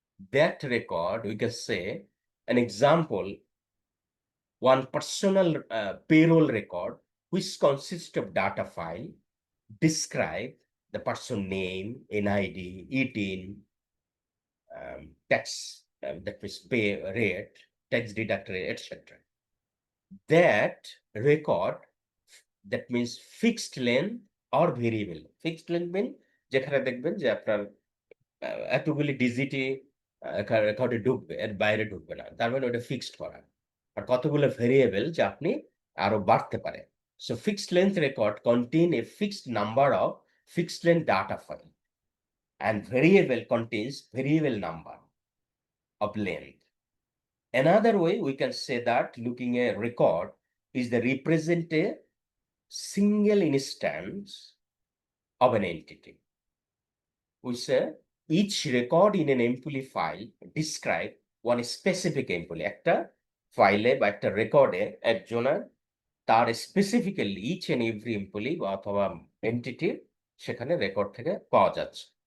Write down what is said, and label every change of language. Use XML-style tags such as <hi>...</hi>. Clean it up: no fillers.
<en>That record, we can say, an example, one personal payroll record, which consists of data file, describe the person name, NID, ETIN, tax, that means pay rate, tax deduct rate, etc. That record, that means fixed length or variable. Fixed length mean</en> <bn>যেখানে দেখবেন যে আপনার এতগুলি ডিজিটই অ্যাকাউন্টে ঢুকবে, এর বাইরে ঢুকবে না। তার মানে ওটা ফিক্সড করা। আর কতগুলো ভেরিয়েবল যে আপনি আরো বাড়তে পারে।</bn> <en>So fixed length record contain a fixed number of fixed length data file, and variable contains variable number of length. Another way we can say that looking a record is the represent a single instance of an entity. We say each record in an employee file describe one specific employee.</en> <bn>একটা ফাইলে বা একটা রেকর্ডে একজনের তার specifically</bn> <en>each and every employee</en> <bn>অথবা এন্টিটির সেখানে record থেকে পাওয়া যাচ্ছে।</bn>